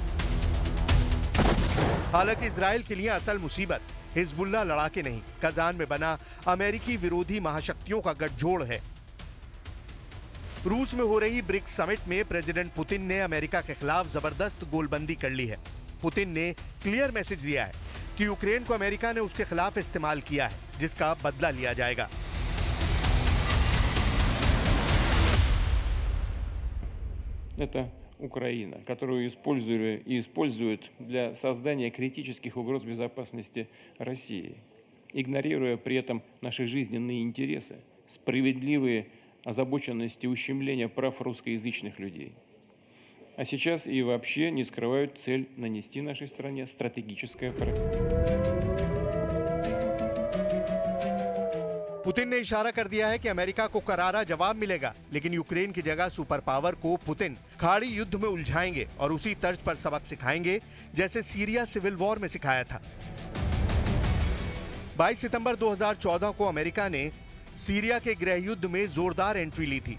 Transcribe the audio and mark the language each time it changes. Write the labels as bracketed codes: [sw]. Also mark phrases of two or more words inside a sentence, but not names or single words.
[hi] हालांकि इजराइल के लिए असल मुसीबत हिजबुल्ला लड़ाके नहीं, कजान में बना अमेरिकी विरोधी महाशक्तियों का गठजोड़ है। रूस में हो रही ब्रिक्स समिट में प्रेसिडेंट पुतिन ने अमेरिका के खिलाफ जबरदस्त गोलबंदी कर ली है। पुतिन ने [en] clear message [hi] दिया है कि यूक्रेन को अमेरिका ने उसके खिलाफ इस्तेमाल किया है, जिसका बदला लिया जाएगा। [ru] Это Украина, которую использовали и используют для создания критических угроз безопасности России, игнорируя при этом наши жизненные интересы, справедливые озабоченности ущемления прав русскоязычных людей. А сейчас и вообще не скрывают цель нанести нашей стране стратегическое поражение. [hi] पुतिन ने इशारा कर दिया है कि अमेरिका को करारा जवाब मिलेगा, लेकिन यूक्रेन की जगह [en] super power [hi] को पुतिन खाड़ी युद्ध में उलझाएंगे और उसी तर्ज पर सबक सिखाएंगे जैसे सीरिया [en] civil war [hi] में सिखाया था। 22 सितंबर 2014 को अमेरिका ने सीरिया के गृह युद्ध में जोरदार एंट्री ली थी।